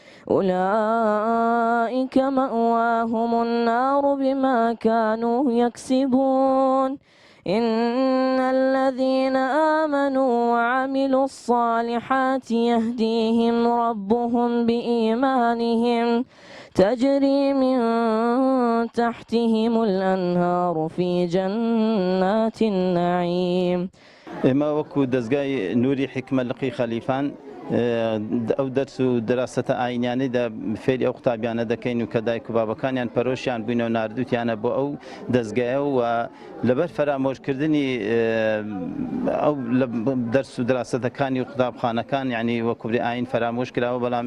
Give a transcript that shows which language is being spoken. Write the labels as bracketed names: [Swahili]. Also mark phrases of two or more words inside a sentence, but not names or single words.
[Arabic] أولئك مأواهم النار بما كانوا يكسبون إن الذين آمنوا وعملوا الصالحات يهديهم ربهم بإيمانهم تجري من تحتهم الأنهار في جنات النعيم. [Central Kurdish] ئێمە وەکو دەستگای نوری حکمە لقی خەلیفان ئەو دەرس و دراستە ئاینیانەی فێری ئەو قوتابیانە دەکەین و کە دایک و بابەکانیان پەرۆشیان بووینەوە ناردووتیانە بۆ ئەو دەستگایە و لەبەر فەرامۆشکردنی ئەو دەرس و دراستەکانی و قوتابخانەکان یعنی وەکوبری ئاین فەرامۆش کراوە بەڵام